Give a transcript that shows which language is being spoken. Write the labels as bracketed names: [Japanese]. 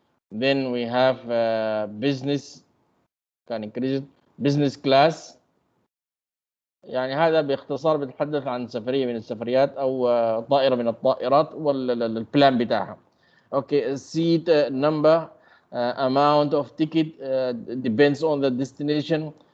[English] Then we have business, can increase it, business class. [Arabic] يعني هذا باختصار بتحدث عن سفرية من السفريات أو طائرة من الطائرات والبلان بتاعها. [English] Okay, seat number, amount of ticket depends on the destination.